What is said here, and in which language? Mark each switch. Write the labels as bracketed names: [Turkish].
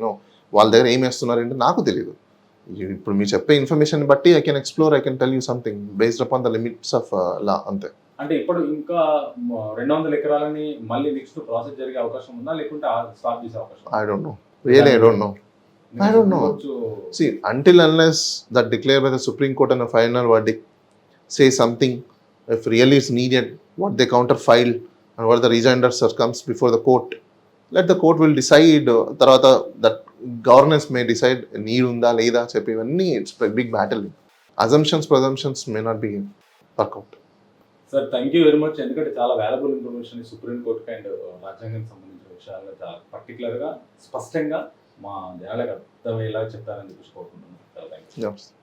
[Telugu] No, వాళ్ళ దగ్గర ఏం వేస్తున్నారు అంటే నాకు తెలియదు. ఇప్పుడు మీరు చెప్పే ఇన్ఫర్మేషన్ బట్టి [English] I can explore, I can tell you something based upon the limits of law, [Telugu] అంతే. అంటే ఇప్పుడు ఇంకా 200 ఎకరాలని మళ్ళీ నెక్స్ట్ ప్రాసెస్ జరిగే అవకాశం ఉందా, లేకుంటే స్టాప్ చేసే అవకాశం? [English] I don't know, really I don't know. I don't know. See, until unless that declared by the Supreme Court and a final verdict say something, if really is needed, what they counter filed and what the rejoinder comes before the court, let the court will decide. [Telugu] Tarvata [English] that governance may decide need [Telugu] unda leda cheppi ivanni [English] it's a big battle. Presumptions may not be work out. Sir thank you very much. [Telugu] ఎందుకంటే చాలా valuable information supreme కోర్టుకి and రాజ్యాంగానికి సంబంధించిన విషయాల్లో చాలా పర్టికులర్గా స్పష్టంగా మా జనాలకు అర్థమయ్యేలా చెప్తారని చెప్పి కోరుకుంటున్నాను. చాలా థ్యాంక్ యూ.